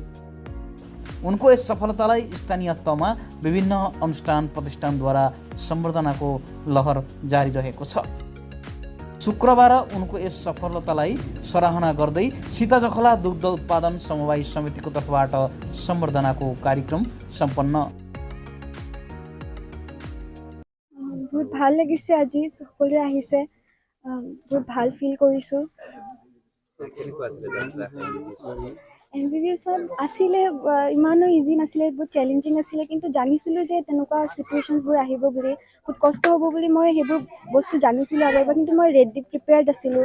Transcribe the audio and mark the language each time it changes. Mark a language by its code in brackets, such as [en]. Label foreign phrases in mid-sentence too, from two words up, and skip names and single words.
[ne] उनको यस सफलतालाई स्थानीय तहमा विभिन्न अनुष्ठान प्रतिष्ठानद्वारा सम्बर्धनाको लहर जारी रहेको छ। शुक्रबार उनको यस सफलतालाई सराहना गर्दै सीताजखला दुग्ध उत्पादन समवाय समितिको तर्फबाट सम्बर्धनाको कार्यक्रम सम्पन्न। [as] बहुत ভাল লাগিছে, আজি সকলোৱে আহিছে, বহুত ভাল ফিল কৰিছোঁ। এমবিবিএছত আছিলে, ইমানো ইজি নাছিলে, বহুত চেলেঞ্জিং আছিলে, কিন্তু জানিছিলোঁ যে তেনেকুৱা চিটুৱেশ্যনবোৰ আহিব বুলি, বহুত কষ্ট হ'ব বুলি মই সেইবোৰ বস্তু জানিছিলোঁ আগৰ পৰা, কিন্তু মই [en] ready prepared [as] আছিলোঁ।